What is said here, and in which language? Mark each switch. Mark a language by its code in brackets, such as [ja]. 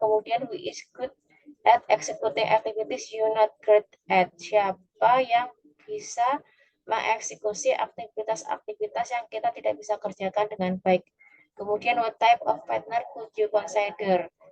[id] Kemudian [en] who is good at executing activities you not great at. [id] Siapa yang bisa mengeksekusi aktivitas-aktivitas yang kita tidak bisa kerjakan dengan baik. Kemudian [en] what type of partner could you consider?